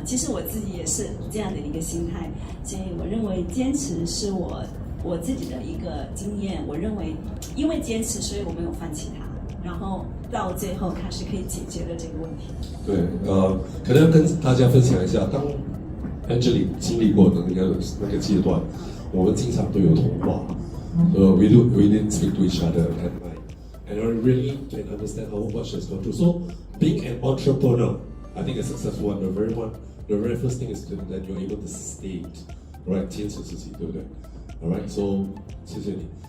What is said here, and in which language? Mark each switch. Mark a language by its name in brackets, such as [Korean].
[Chinese] 其实我自己也是这样的一个心态，所以我认为坚持是我自己的一个经验。我认为，因为坚持，所以我没有放弃它，然后到最后它是可以解决了这个问题。对，可能要跟大家分享一下，当 Angelina 经历过的那个阶段，我们经常都有通话。 [English] We didn't speak to each other at night, and I really can understand how much has gone through. So, being an entrepreneur, I think a successful one, the very first thing is that you're able to state, right? [Chinese] 坚持自己，对不对 ？ [English] Alright, so [Chinese] 谢谢你。